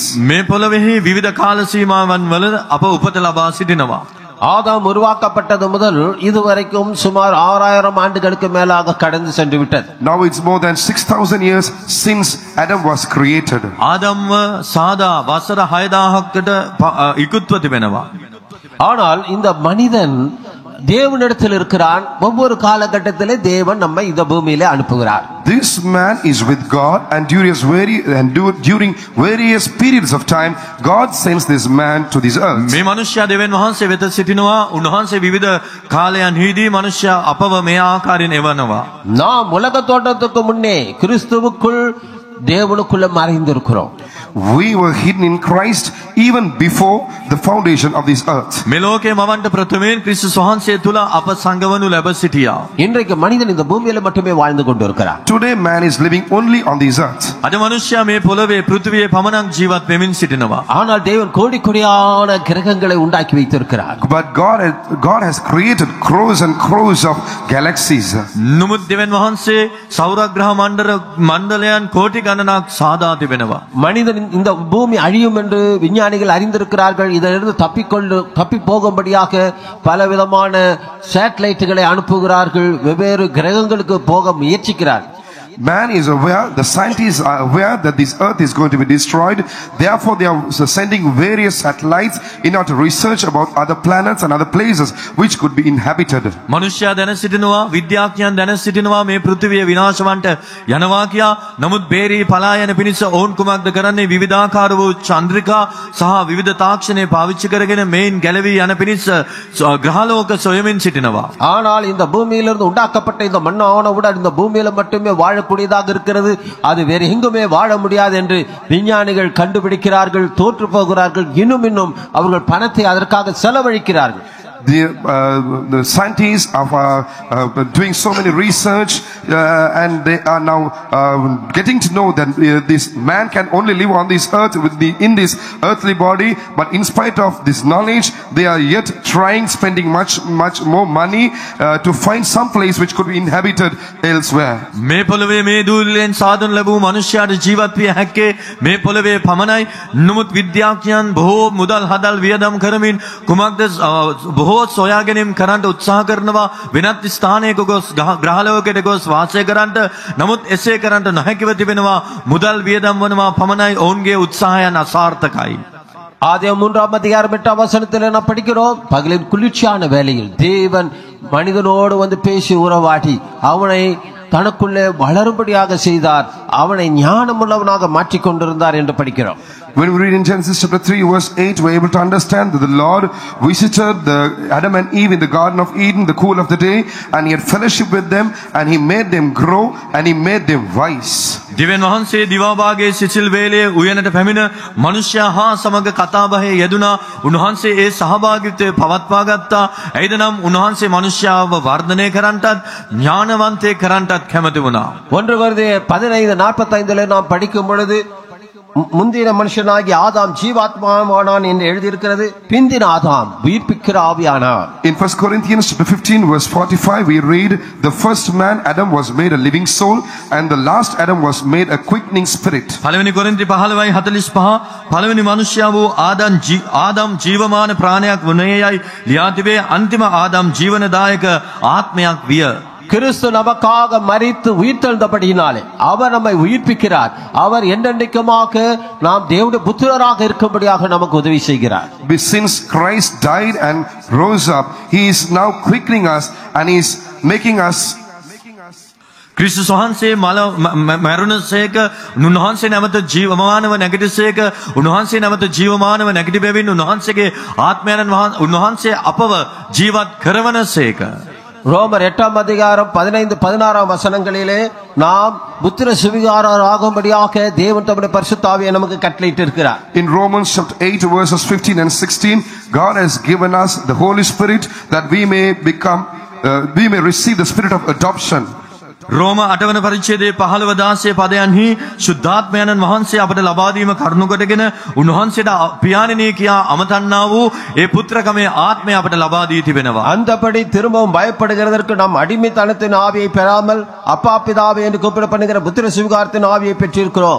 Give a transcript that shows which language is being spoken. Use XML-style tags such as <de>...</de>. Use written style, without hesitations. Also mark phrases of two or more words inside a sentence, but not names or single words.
<si>මේ පොළොවේහි විවිධ කාල සීමාවන් වල අප උපත ලබා සිටිනවා.</si> <ta>ஆதாம் உருவாக்கப்பட்டது முதல் இதுவரைக்கும் சுமார் 6000 ஆண்டுகளுக்கு மேலாக கடந்து சென்று விட்டது.</ta> <en>Now it's more than 6000 years since Adam was created.</en> <si>ආදම්ව සාදා වසර 6000කට ඉක්ුත්ව තිබෙනවා.</si> <ta>ஆனால் இந்த மனிதன் தேவனிடத்தில் இருக்கிறான். ஒவ்வொரு காலகட்டத்திலே தேவன் நம்மை இந்த பூமியிலே அனுப்புகிறார்.</ta> <en>This man is with God, and during various periods of time, God sends this man to this earth.</en> <si>මේ මනුෂ්‍යයා දෙවියන් වහන්සේ වෙත සිටිනවා. උන්වහන්සේ විවිධ කාලයන්හිදී මනුෂ්‍යයා අපව මේ ආකාරයෙන් එවනවා.</si> <ta>நாம் உலக தோற்றத்துக்கு முன்னே கிறிஸ்துவுக்குள் தேவனுக்குள்ள மறைந்திருக்கிறோம்.</ta> <en>We were hidden in Christ even before the foundation of this earth.</en> <si>මේ ලෝකේ මවන්ට ප්‍රථමයෙන් ක්‍රිස්තුස් වහන්සේ තුල අප සංගවනු ලැබ සිටියා.</si> <ta>இன்றைக்கு மனிதன் இந்த பூமியில மட்டுமே வாழ்ந்து கொண்டிருக்கிறான்.</ta> <en>Today man is living only on this earth.</en> <si>අද මනුෂ්‍යයා මේ පොළවේ පෘථිවියේ පමණක් ජීවත් වෙමින් සිටිනවා.</si> <ta>ஆனால் தேவன் கோடி கோடியான கிரகங்களை உண்டாக்கி வைத்திருக்கிறார்.</ta> <en>But God has created crores and crores of galaxies.</en> <si>නමුත් දෙවියන් වහන්සේ සෞරග්‍රහ මණ්ඩලයන් කෝටි ගණනක් සාදා තිබෙනවා.</si> <ta>மனிதன் இந்த பூமி அழியும் என்று விஞ்ஞானிகள் அறிந்திருக்கிறார்கள். இதிலிருந்து தப்பி போகும்படியாக பலவிதமான சேட்டலைட்டுகளை அனுப்புகிறார்கள். வெவ்வேறு கிரகங்களுக்கு போக முயற்சிக்கிறார்கள்.</ta> <en>Man is aware, the scientists are aware that this earth is going to be destroyed. Therefore they are sending various satellites in order to research about other planets and other places which could be inhabited.</en> <si>මනුෂ්‍යයා දැන සිටිනවා, විද්‍යාඥයන් දැන සිටිනවා මේ පෘථිවිය විනාශවන්ට යනවා කියා. නමුත් බේරී පලා යන පිණිස ඔවුන් කුමක්ද කරන්නේ? විවිධාකාර වූ චන්ද්‍රිකා සහ විවිධ තාක්ෂණය පාවිච්චි කරගෙන මේන් ගැලවී යන පිණිස ග්‍රහලෝක සොයමින් සිටිනවා.</si> <ta>ஆனால் இந்த பூமியிலிருந்து உண்டாக்கப்பட்ட இந்த மண்ணானவுடன் இந்த பூமியில மட்டுமே வாழக்கூடியதாக இருக்கிறது. அது வேறு எங்குமே வாழ முடியாது என்று விஞ்ஞானிகள் கண்டுபிடிக்கிறார்கள். தோற்று போகிறார்கள். இன்னும் அவர்கள் பணத்தை அதற்காக செலவழிக்கிறார்கள்.</ta> <en>The scientists are doing so many research and they are now getting to know that this man can only live on this earth in this earthly body, but in spite of this knowledge they are yet trying, spending much more money to find some place which could be inhabited elsewhere.</en> <si>මේ පොළවේ මේ දූල්ලෙන් සාදන ලැබූ මනුෂ්‍යයාට ජීවත් විය හැක්කේ මේ පොළවේ පමණයි. නමුත් විද්‍යාඥයන් බොහෝ මුදල් හදල් වියදම් කරමින් කුමක්ද බොහෝ සොයා ගැනීම කරන්න උත්සාහ කරනවා. වෙනත් ස්ථානයක ගොස් ග්‍රහලෝකයට ගොස් වාසය කරන්නට. නමුත් එසේ කරන්නට නොහැකිව තිබෙනවා. මුදල් වියදම් වනවා පමණයි. ඔවුන්ගේ උත්සාහයන් අසාර්ථකයි.</si> <ta>ஆதியாகமம் 3:8 நாம் படிக்கிறோம். பகலின் குளிர்ச்சியான வேளையில் தேவன் மனிதனோடு வந்து பேசி உறவாடி அவனை தனக்குள்ளே வளரும்படியாக செய்தார். அவனை ஞானமுள்ளவனாக மாற்றிக் கொண்டிருந்தார் என்று படிக்கிறோம்.</ta> <en>When we read in Genesis chapter 3 verse 8, we are able to understand that the Lord visited Adam and Eve in the Garden of Eden, the cool of the day, and he had fellowship with them, and he made them grow, and he made them wise.</en> <si>දෙවියන් වහන්සේ දිවාභාගයේ සිසිල් වේලේ උයනට පැමිණ මනුෂ්‍යයා හා සමග කතාබහේ යෙදුණා. උන්වහන්සේ ඒ සහභාගීත්වය පවත්වා ගත්තා. එයිද නම් උන්වහන්සේ මනුෂ්‍යයාව වර්ධනය කරන්නටත් ඥානවන්තයෙක් කරන්නටත් කැමති වුණා.</si> <ta>1 கொரிந்தியர் 15:45 நாம் படிக்கும் பொழுது முந்தின மனுஷனாகி ஆதாம் ஜீவாத்மாவானான் என்று எழுதியிருக்கிறது. பிந்தின ஆதாம் உயிர்ப்பிக்கிற ஆவியானான்.</ta> <en>In 1 Corinthians chapter 15 verse 45 we read, the first man Adam was made a living soul, and the last Adam was made a quickening spirit.</en> <si>පළවෙනි කොරින්ති 15:45 පළවෙනි මනුෂ්‍යයා වූ ආදාම් ජීවමාන ප්‍රාණයක් වුණේයයි ලියා තිබේ. අන්තිම ආදාම් ජීවනදායක ආත්මයක් විය.</si> <ta>கிறிஸ்து நமக்காக மரித்து உயிர்த்தெழுந்தபடியினாலே அவர் நம்மை உயிர்ப்பிக்கிறார். அவர் என்றென்றைக்குமாக நாம் தேவனுடைய புத்திரராக இருக்கும்படியாக நமக்கு உதவி செய்கிறார்.</ta> <en>Since Christ died and rose up, he is now quickening us and he is making us.</en> <si>ක්‍රිස්තුස් වහන්සේ මරුණසේක උන්වහන්සේ නැවත ජීවමානව නැගිටසේක උන්වහන්සේ නැවත ජීවමානව නැගිටි බැවින් උන්වහන්සේගේ ආත්මයන් උන්වහන්සේ අපව ජීවත් කරවනසේක.</si> <ta>ரோமர் 8:15-16 வசனங்களிலே நாம் புத்திர சுவிகாரராகும்படியாக தேவன் தம்முடைய பரிசுத்த ஆவியை நமக்கு கட்டளையிட்டு இருக்கிறார்.</ta> <en>In Romans chapter 8 verses 15 and 16, God has given us the Holy Spirit that we may receive the spirit of adoption.</en> <si>රෝම 8 වන පරිච්ඡේදයේ 15-16 පදයන්හි සුද්ධාත්මයන්න් වහන්සේ අපට ලබා දීම කරුණු කොටගෙන උන්වහන්සේට පියාණෙනි කියා අමතන්නා වූ ඒ පුත්‍රකමේ ආත්මය අපට ලබා දී තිබෙනවා.</si> <ta>அந்தபடி திரும்பவும் பயப்படுகிறதற்கு நாம் அடிமைத்தனத்தின் ஆவியை பெறாமல் அப்பா பிதாவே என்று கூப்பிடப்படுகிற புத்திர சுவிகாரத்தின் ஆவியை பெற்றிருக்கிறோம்.</ta>